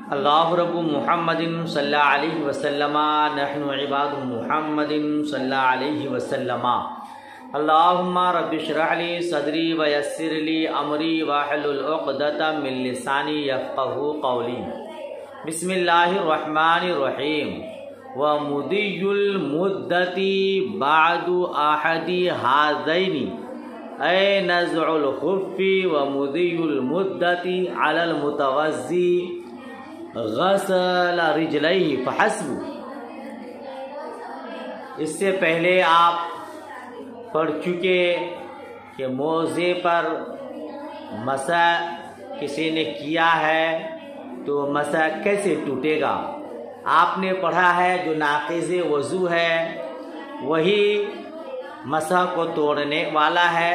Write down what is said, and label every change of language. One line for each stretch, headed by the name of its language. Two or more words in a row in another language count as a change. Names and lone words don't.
Arabic: الله رب محمد صلى الله عليه وسلم نحن عباد محمد صلى الله عليه وسلم. اللهم رب اشرح لي صدري ويسر لي أمري واحلل عقدة من لساني يفقهوا قولي. بسم الله الرحمن الرحيم. ومضي المدة بعد عهدي هذين أي نزع الخفين ومضي المدة على المتوضئ غسل رجليه فحسب.
Urdu: اس سے پہلے آپ پڑھ چکے کہ موزے پر مسح کسی نے کیا ہے تو مسح کیسے ٹوٹے گا. آپ نے پڑھا ہے جو ناقض وضو ہے وہی مسح کو توڑنے والا ہے.